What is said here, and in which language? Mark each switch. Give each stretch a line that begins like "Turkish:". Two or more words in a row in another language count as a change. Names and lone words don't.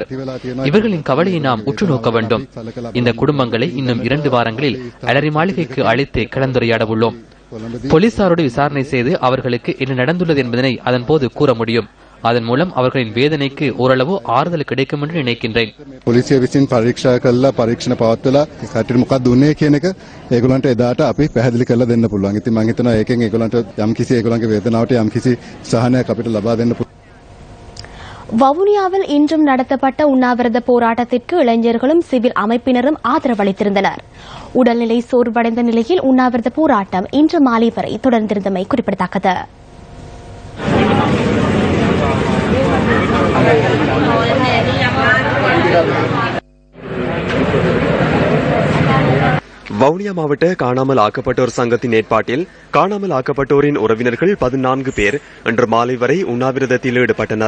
Tamil: இவர்களின் கவலையை நாம் உற்று நோக்க வேண்டும். இந்த குடும்பங்களை இன்னும் 2 வாரங்களில் அலரி மாளிகைக்கு அழைத்து கலந்துரையாட உள்ளோம். போலீசாரோடு விசாரணை செய்து அவர்களுக்கு என்ன நடந்துள்ளது என்பதனை அதன் போது கூற முடியும். அதன் மூலம் அவர்களின் வேதனைக்கு ஓரளவு ஆறுதல் கிடைக்கும் என்று நினைக்கின்றேன்.
Sinhala: පොලිසිය විසින් පරීක්ෂා කළා පරීක්ෂණ පවත්වලා කටට මොකක්ද උනේ කියන එක ඒගොල්ලන්ට එදාට අපි පැහැදිලි කරලා දෙන්න පුළුවන්. ඉතින් මම හිතනවා ඒකෙන් ඒගොල්ලන්ට යම්කිසි ඒගොල්ලන්ගේ වේදනාවට යම්කිසි සහනයක් අපිට ලබා දෙන්න පුළුවන්.
Tamil: வவுனியாவில் இன்றும் நடத்தப்பட்ட உண்ணாவிரத போராட்டத்திற்கு இளைஞர்களும் சிவில் அமைப்பினரும் ஆதரவளித்திருந்தனர். உடல்நிலை சோர்வடைந்த நிலையில் உண்ணாவிரத போராட்டம் இன்று மாலை வரை தொடர்ந்திருந்தமை குறிப்பிடத்தக்கது. வவுனியா மாவட்ட காணாமல் ஆக்கப்பட்டோர் சங்கத்தின் ஏற்பாட்டில் காணாமல் ஆக்கப்பட்டோரின் உறவினர்கள் 14 பேர் இன்று மாலை வரை உண்ணாவிரதத்தில் ஈடுபட்டனர்.